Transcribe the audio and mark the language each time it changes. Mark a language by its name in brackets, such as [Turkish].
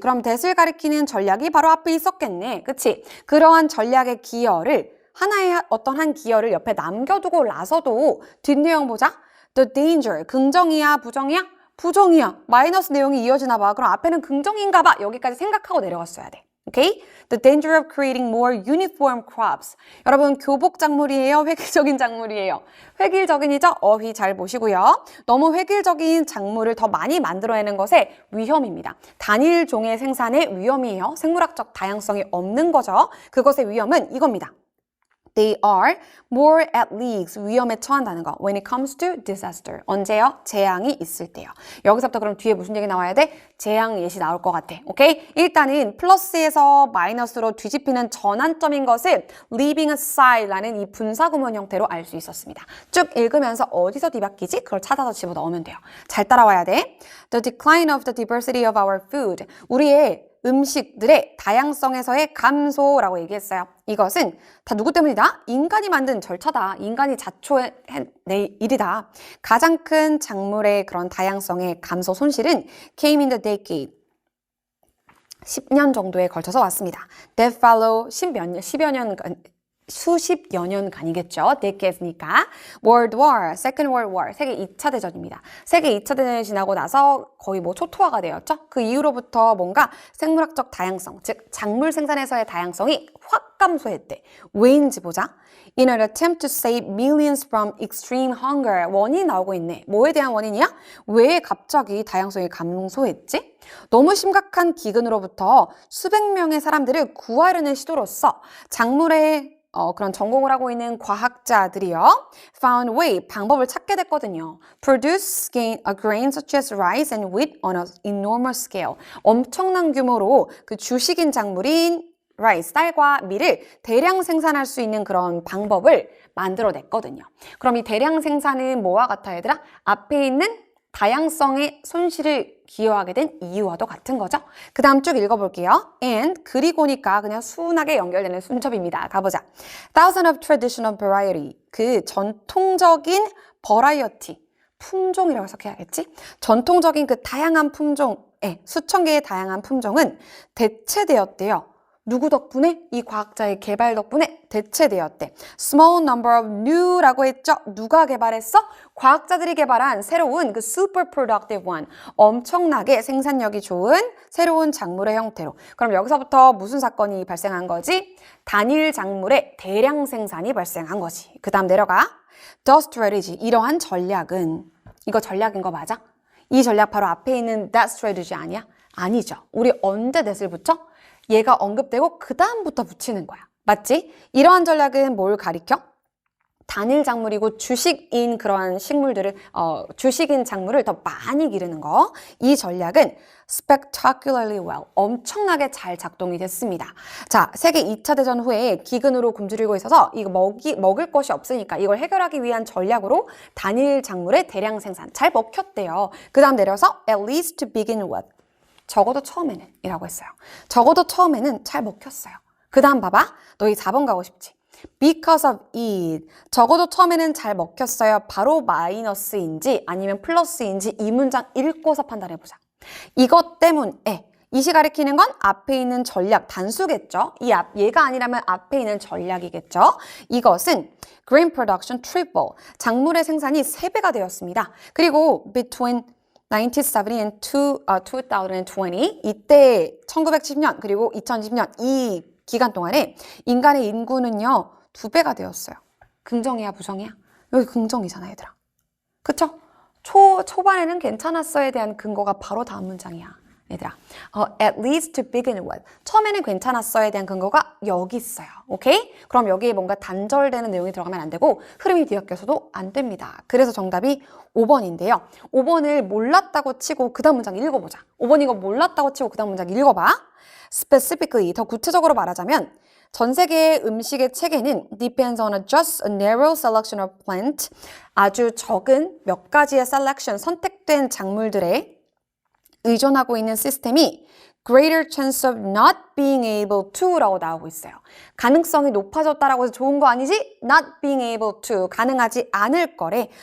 [Korean] 그럼 that을 가리키는 전략이 바로 앞에 있었겠네. 그치? 그러한 전략의 기여를 하나의 어떤 한 기여를 옆에 남겨두고 나서도 뒷내용 보자. [English] The danger. [Korean] 긍정이야? 부정이야? 부정이야. 마이너스 내용이 이어지나 봐. 그럼 앞에는 긍정인가 봐. 여기까지 생각하고 내려갔어야 돼. 오케이? [English] The danger of creating more uniform crops. [Korean] 여러분 교복 작물이에요? 획일적인 작물이에요? 획일적인이죠? 어휘 잘 보시고요. 너무 획일적인 작물을 더 많이 만들어내는 것의 위험입니다. 단일 종의 생산의 위험이에요. 생물학적 다양성이 없는 거죠. 그것의 위험은 이겁니다. [English] They are more at risk, [Korean] 위험에 처한다는 거. [English] When it comes to disaster. [Korean] 언제요? 재앙이 있을 때요. 여기서부터 그럼 뒤에 무슨 얘기 나와야 돼? 재앙 예시 나올 것 같아. 오케이? 일단은 플러스에서 마이너스로 뒤집히는 전환점인 것을 leaving aside라는 이 분사구문 형태로 알 수 있었습니다. 쭉 읽으면서 어디서 뒤바뀌지? 그걸 찾아서 집어넣으면 돼요. 잘 따라와야 돼. [English] The decline of the diversity of our food. [Korean] 우리의 음식들의 다양성에서의 감소라고 얘기했어요. 이것은 다 누구 때문이다? 인간이 만든 절차다. 인간이 자초의 일이다. 가장 큰 작물의 그런 다양성의 감소 손실은 [English] came in the decade. [Korean] 10년 정도에 걸쳐서 왔습니다. [English] That follow [Korean] 10여 년간 수십여 년간이겠죠. decade니까. [English] World War, Second World War, [Korean] 세계 2차 대전입니다. 세계 2차 대전이 지나고 나서 거의 뭐 초토화가 되었죠. 그 이후로부터 뭔가 생물학적 다양성, 즉 작물 생산에서의 다양성이 확 감소했대. 왜인지 보자. [English] In an attempt to save millions from extreme hunger. [Korean] 원인이 나오고 있네. 뭐에 대한 원인이야? 왜 갑자기 다양성이 감소했지? 너무 심각한 기근으로부터 수백 명의 사람들을 구하려는 시도로서 작물의 그런 전공을 하고 있는 과학자들이요. [English] found way, [Korean] 방법을 찾게 됐거든요. [English] produce a grain such as rice and wheat on an enormous scale. [Korean] 엄청난 규모로 그 주식인 작물인 rice, 쌀과 밀을 대량 생산할 수 있는 그런 방법을 만들어냈거든요. 그럼 이 대량 생산은 뭐와 같아요, 얘들아? 앞에 있는 다양성의 손실을 기여하게 된 이유와도 같은 거죠. 그 다음 쭉 읽어볼게요. And 그리고니까 그냥 순하게 연결되는 순접입니다. 가보자. [English] Thousand of traditional variety. [Korean] 그 전통적인 variety. 품종이라고 해석해야겠지? 전통적인 그 다양한 품종의 수천 개의 다양한 품종은 대체되었대요. 누구 덕분에? 이 과학자의 개발 덕분에 대체되었대. [English] Small number of new라고 [Korean] 했죠? 누가 개발했어? 과학자들이 개발한 새로운 그 [English] super productive one. [Korean] 엄청나게 생산력이 좋은 새로운 작물의 형태로. 그럼 여기서부터 무슨 사건이 발생한 거지? 단일 작물의 대량 생산이 발생한 거지. 그 다음 내려가. [English] The strategy. [Korean] 이러한 전략은 이거 전략인 거 맞아? 이 전략 바로 앞에 있는 [English] that strategy [Korean] 아니야? 아니죠. 우리 언제 that을 붙여? 얘가 언급되고 그 다음부터 붙이는 거야. 맞지? 이러한 전략은 뭘 가리켜? 단일 작물이고 주식인 그러한 식물들을 주식인 작물을 더 많이 기르는 거. 이 전략은 [English] spectacularly well, [Korean] 엄청나게 잘 작동이 됐습니다. 자, 세계 2차 대전 후에 기근으로 굶주리고 있어서 이거 먹을 것이 없으니까 이걸 해결하기 위한 전략으로 단일 작물의 대량 생산 잘 먹혔대요. 그 다음 내려서 [English] at least to begin with. [Korean] 적어도 처음에는 이라고 했어요. 적어도 처음에는 잘 먹혔어요. 그 다음 봐봐. 너희 4번 가고 싶지? [English] Because of it. [Korean] 적어도 처음에는 잘 먹혔어요. 바로 마이너스인지 아니면 플러스인지 이 문장 읽고서 판단해보자. 이것 때문에. 이시 가리키는 건 앞에 있는 전략, 단수겠죠? 얘가 아니라면 앞에 있는 전략이겠죠? 이것은 [English] grain production triple. [Korean] 작물의 생산이 3배가 되었습니다. 그리고 [English] between 1970 and 2020 [Korean] 이때 1970년 그리고 2020년 이 기간 동안에 인간의 인구는요 2배가 되었어요. 긍정이야 부정이야? 여기 긍정이잖아 얘들아. 그쵸? 초반에는 괜찮았어에 대한 근거가 바로 다음 문장이야 얘들아. [English] At least to begin with. [Korean] 처음에는 괜찮았어에 대한 근거가 여기 있어요. 오케이? 그럼 여기에 뭔가 단절되는 내용이 들어가면 안 되고 흐름이 뒤섞여서도 안 됩니다. 그래서 정답이 5번인데요. 5번을 몰랐다고 치고 그 다음 문장 읽어보자. 5번 이거 몰랐다고 치고 그 다음 문장 읽어봐. [English] Specifically, [Korean] 더 구체적으로 말하자면 전 세계의 음식의 체계는 [English] depends on just a narrow selection of plant. [Korean] 아주 적은 몇 가지의 selection, 선택된 작물들의 의존하고 있는 시스템이 [English] greater chance of not being able to [Korean] 라고 나오고 있어요. 가능성이 높아졌다라고 해서 좋은 거 아니지? [English] not being able to, [Korean] 가능하지 않을 거래.